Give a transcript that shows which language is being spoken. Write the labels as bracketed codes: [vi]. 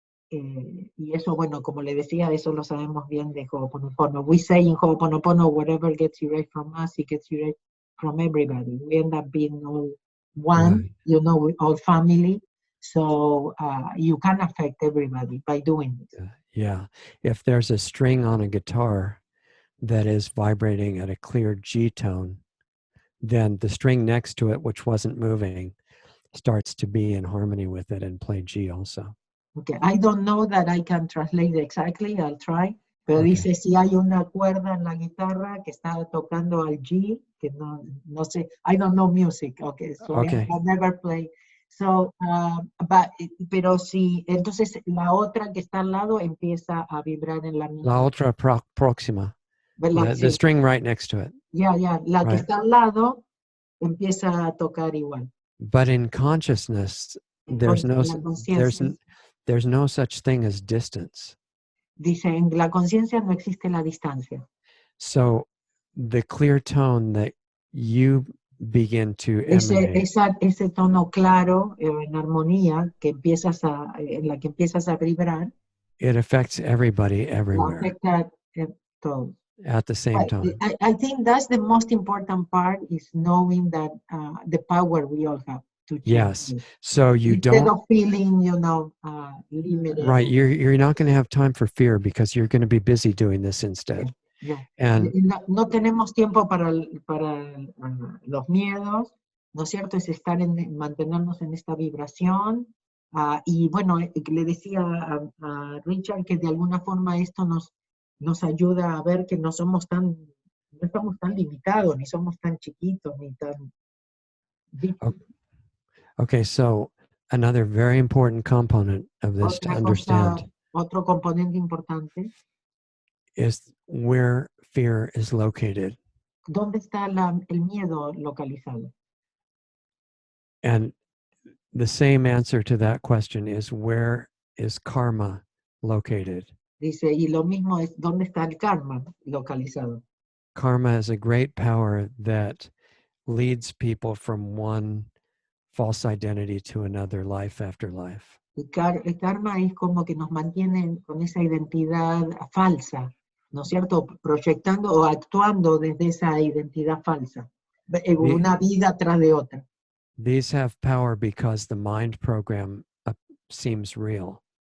[es] Y eso, bueno, como le decía, eso lo sabemos bien de Ho'oponopono. [en] We say in Ho'oponopono, whatever gets erased from us, it gets erased from everybody. We end up being all one, Right. you know, we all family. So you can affect everybody by doing this. Yeah. If there's a string on a guitar that is vibrating at a clear G tone, then the string next to it, which wasn't moving, starts to be in harmony with it and play G also. Okay, I don't know that I can translate exactly, I'll try. [es] Pero [en] Okay. [es] dice, si hay una cuerda en la guitarra que está tocando al G, que no sé, [en] I don't know music, okay, so Okay. I never play. [es] So, pero si, entonces la otra que está al lado empieza a vibrar en la La misma. otra próxima. ¿Verdad? [en] The [es] Sí. [en] string right next to it. [es] Ya, la que [en] Right. [es] está al lado empieza a tocar igual. [en] But in consciousness, there's no [es] La conciencia, [en] there's no such thing as distance. [es] dice, en la conciencia no existe la distancia. [en] So the clear tone that you begin to emanate, [es] Ese tono claro, en armonía, en la que empiezas a vibrar, [en] it affects everybody [es] la [en] everywhere [es] afecta a todos. [en] at the same time. I think that's the most important part, is knowing that the power we all have to change. Yes. This. So you Instead don't of feeling, limited. right. You're not going to have time for fear because you're going to be busy doing this instead. Yeah. And [es] No tenemos tiempo para los miedos, ¿no es cierto? Es mantenernos en esta vibración. Y bueno, le decía a Richard que de alguna forma esto nos ayuda a ver que no estamos tan limitados, ni somos tan chiquitos, ni tan... [en] okay, so another very important component of this to understand [es] Otro componente importante, [en] is where fear is located. [es] ¿dónde está el miedo localizado? [en] And the same answer to that question is, where is karma located? [es] Dice, y lo mismo es, ¿dónde está el karma localizado? [en] Karma is a great power that leads people from one false identity to another, life after life. [es] El karma es como que nos mantiene con esa identidad falsa, ¿no es cierto? Proyectando o actuando desde esa identidad falsa, una vida tras de otra. [en] These have power because the mind program seems real.